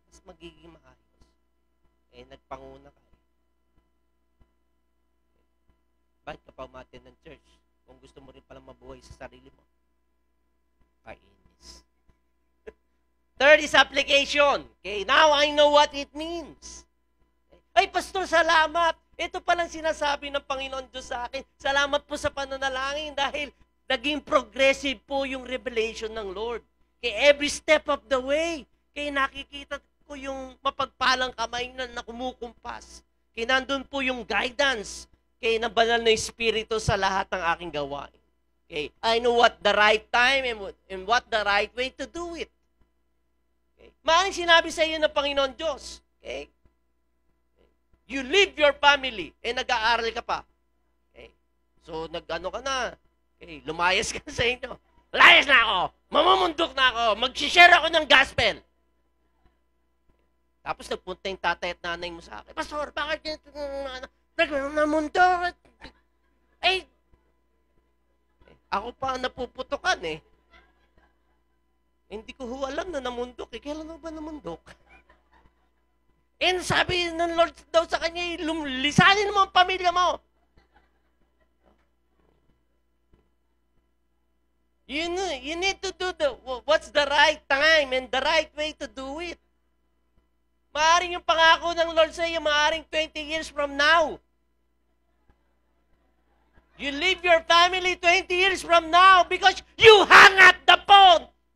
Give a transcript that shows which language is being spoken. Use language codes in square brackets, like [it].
[tl] Mas magiging maayos. Nagpanguna ka. Bakit ka pa umattend ng church? Kung gusto mo rin palang mabuhay sa sarili mo. Kainis. [en] Third is application. Okay, now I know what it means. [tl] Ay, pastor, salamat. Ito palang sinasabi ng Panginoon Diyos sa akin. Salamat po sa pananalangin dahil naging progressive po yung revelation ng Lord. [en] Okay, every step of the way. [tl] Kaya nakikita ko yung mapagpalang kamay na kumukumpas. Kaya nandun po yung guidance. Kaya na banal na Espiritu sa lahat ng aking gawain. Okay. [en] I know what the right time and what the right way to do it. [tl] Okay. Maaaring sinabi sa iyo ng Panginoon Diyos. Okay. [en] You leave your family, [tl] nag-aaral ka pa. [en] Okay? [tl] So, nag-ano ka na, lumayas ka sa inyo. Layas na ako! Mamumundok na ako! Mag-share ako ng gospel! Tapos nagpunta yung tatay at nanay mo sa akin, Pastor, bakit namundok? Ako pa napuputukan eh. Hindi ko alam na namundok eh. Kailan mo ba namundok? And sabi ng Lord daw sa kanya, lisanin mo ang pamilya mo. [en] You need to do what's the right time and the right way to do it. [tl] Maaring yung pangako ng Lord sa iyo, maaring 20 years from now. [en] You leave your family 20 years from now because you hung up the phone.